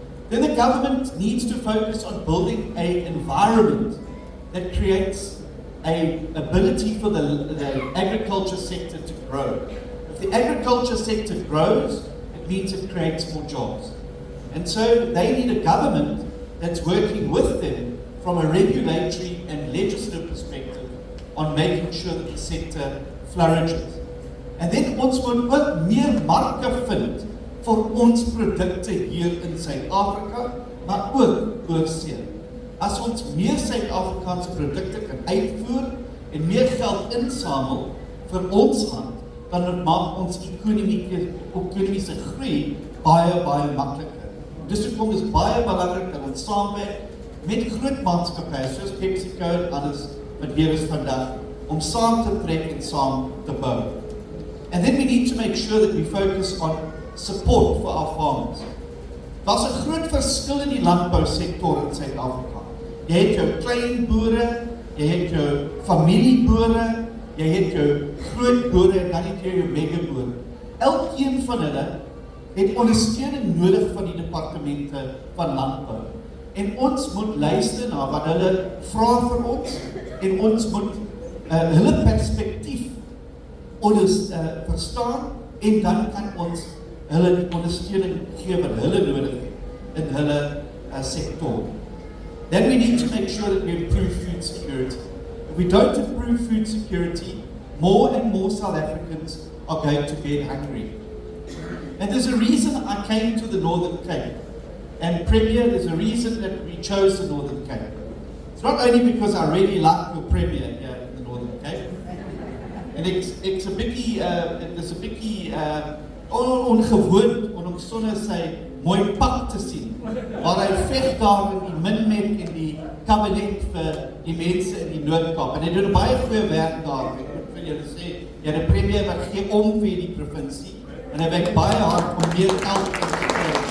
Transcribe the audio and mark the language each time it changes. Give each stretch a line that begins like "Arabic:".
English: Then the government needs to focus on building an environment that creates an ability for the agriculture sector to grow. If the agriculture sector grows, it means it creates more jobs. And so they need a government that's working with them from a regulatory and legislative perspective on making sure that the sector flourishes. And then
Afrikaans: ons moet ook meer marke vind vir ons produkte hier in Suid-Afrika, maar ook oorsee. As ons meer Suid-Afrikaanse produkte kan uitvoer en meer geld insamel vir ons land, dan maak ons ekonomiese groei baie makliker. Dus hoekom is baie belangrik dat ons saamwerk met groot maatskappye soos PepsiCo en anders wat hier is vandag, om saam te trek en saam te bou.
English: And then we need to make sure that we focus on support for our farmers.
Afrikaans: Daar's 'n groot verskil in die landbousektor in Suid-Afrika. Jy het jou klein boere jy het jou familieboere, jy het jou grootboere en dan het jy jou megaboere. Elkeen van hulle het ondersteuning nodig van die departemente van landbou. En ons moet luister na wat hulle vra vir ons en ons moet hulle perspektief verstaan en dan kan ons hulle die ondersteuning gee wat hulle nodig het in hulle sector.
English: Then we need to make sure that we improve food security. If we don't improve food security, more and more South Africans are going to get hungry. And there's a reason I came to the Northern Cape. And Premier, there's a reason that we chose the Northern Cape. It's not only because I really like the Premier here in the Northern Cape.
Afrikaans: En ek's 'n bietjie dis 'n bietjie ongewoon om sonder sy mooi pak te sien. Maar hy veg daar in die minmet en die kabinet vir die mense in die Noord-Kaap. En hy doen baie goeie werk daar. Ek moet vir julle sê, ja, die Premier wat gee om vir die provinsie en hy werk baie hard om meer geld te kry.